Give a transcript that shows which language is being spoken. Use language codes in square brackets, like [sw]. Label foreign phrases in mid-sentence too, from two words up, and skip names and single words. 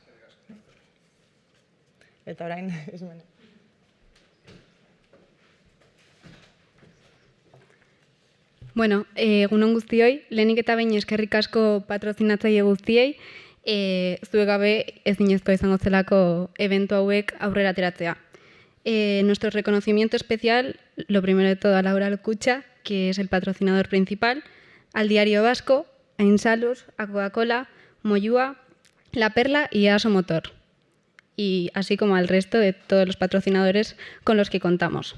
[eu] Eta orain, Ismene. Bueno, egunon guztioi, lehenik eta behin eskerrik asko patrozinatzaile guztiei, zuek gabe ezinezkoa izango zelako eventu hauek aurrera ateratzea. [es] Nuestro reconocimiento especial, lo primero de todo a Laboral Kutxa, que es el patrocinador principal, al Diario Vasco, a Insalus, a Coca-Cola, Moyúa, La Perla y a Aso Motor, y así como al resto de todos los patrocinadores con los que contamos.